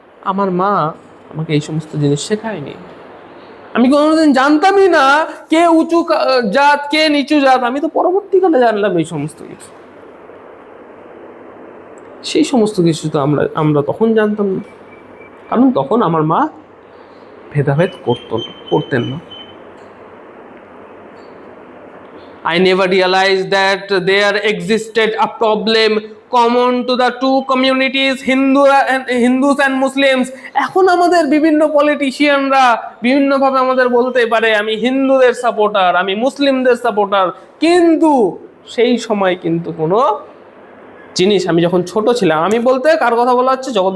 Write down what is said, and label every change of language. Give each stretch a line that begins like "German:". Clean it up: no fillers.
Bangla: আমার মা আমাকে এই সমস্ত জিনিস শেখায়নি। আমি কোনোদিন জানতামই না কে উঁচু জাত কে নিচু জাত, আমি তো পরবর্তীকালে জানলাম এই সমস্ত কিছু। সেই সমস্ত কিছু তো আমরা তখন জানতাম না, কারণ তখন আমার মা ভেদাভেদ করতেন না।
English: I never realized that there existed a problem common to the two communities, Hindus and Muslims.
Bangla: এখন আমাদের বিভিন্ন পলিটিশিয়ানরা বিভিন্নভাবে আমাদের বলতে পারে আমি হিন্দুদের সাপোর্টার, আমি মুসলিমদের সাপোর্টার, কিন্তু সেই সময় কিন্তু কোনো জিনিস, আমি যখন ছোট ছিলাম, আমি বলতে কার কথা বলা হচ্ছে?